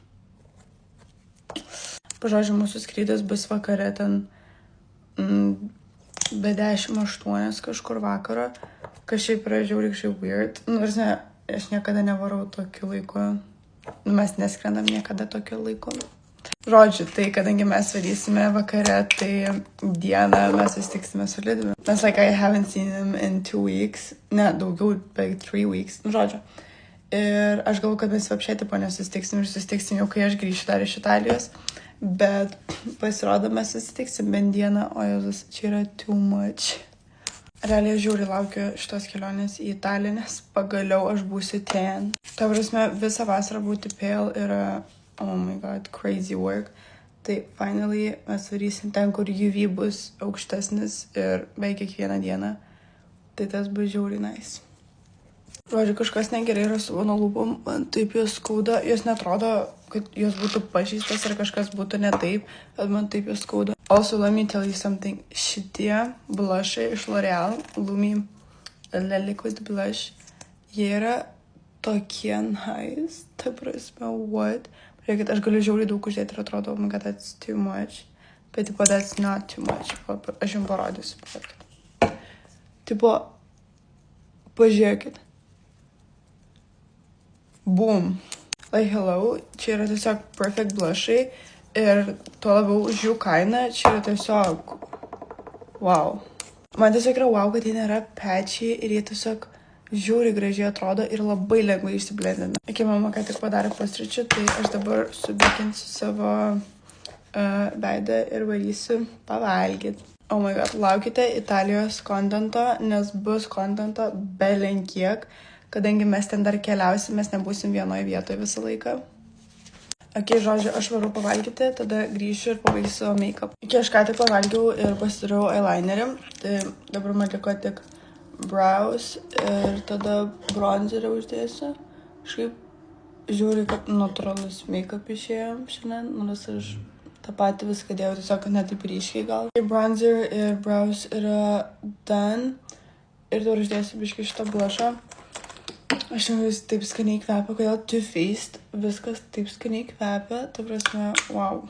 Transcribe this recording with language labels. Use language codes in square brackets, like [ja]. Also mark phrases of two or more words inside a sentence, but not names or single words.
[lt] Pažodžiu, mūsų skrydis bus vakare ten be 10:08 kažkur vakaro, kas šiaip yra žiauriai weird. Aš niekada nevarau tokiu laiku. Mes neskrendam niekada tokiu laiku. Žodžiu, tai kadangi mes varysime vakare, tai dieną mes susitiksime su Liudviu. [en] Nes I haven't seen him in 2 weeks. [lt] Ne, daugiau, beveik 3 weeks. Žodžiu. Ir aš galvoju, kad mes apšiai tipo nesusitiksim ir susitiksim jau, kai aš grįšiu dar iš Italijos. Bet pasirodo, mes susitiksim bent dieną, o Jėzus, čia yra [en] too much. [lt] Realiai žiūri laukiu šitos kelionės į Italiją, nes pagaliau aš būsiu ten. Ta prasme, visą vasarą būti pale yra, [en] oh my god, crazy work. [lt] Tai finally mes varysim ten, kur UV bus aukštesnis ir beveik kiekvieną dieną. Tai tas bus žiauriai nice. Žodžiu, kažkas negerai yra su mano lūpom, man taip jos skauda, jos netrodo, kad jos būtų pažįstas ar kažkas būtų ne taip, bet man taip jos skauda. [en] Also, let me tell you something, [lt] šitie blushai iš L'Oreal, Lumi Le Liquid Blush, jie yra tokie nice, ta prasme, what? Reikia, aš galiu žiauriai daug uždėti ir atrodo, [en] oh my god, that's too much, [lt] bet tipo, [en] that's not too much, [lt] aš jums parodysiu. Tipo, pažiūrėkit. Boom. [en] Like, hello, [lt] čia yra tiesiog perfect blushai ir tuo labiau už jų kainą, čia yra tiesiog wow. Man tiesiog yra wow, kad jie nėra patchy ir jie tiesiog žiūri gražiai atrodo ir labai lengvai išsiblendina. Iki mama ką tik padarė pusryčių, tai aš dabar subikinsiu savo veidą ir varysiu pavalgyti. [en] Oh my god, [lt] laukite Italijos kontento, nes bus kontento belenkiek. Kadangi mes ten dar keliausim, mes nebūsim vienoje vietoje visą laiką. Ok, žodžiu, aš varu pavalgyti, tada grįšiu ir pabaigsiu savo make-up. Ok, aš ką tik pavalgiau ir pasidariau eyelinerį. Tai dabar man liko tik brows ir tada bronzerį uždėsiu. Kažkaip žiūriu, kad natūralus make-up išėjo šiandien, nors aš tą patį viską dėjau, tiesiog ne taip ryškiai gal. Bronzer ir brows yra done. Ir dabar uždėsiu biškį šitą blushą. Aš vis taip skaniai kvepia, kodėl Too Faced viskas taip skaniai kvepia, ta prasme, wow.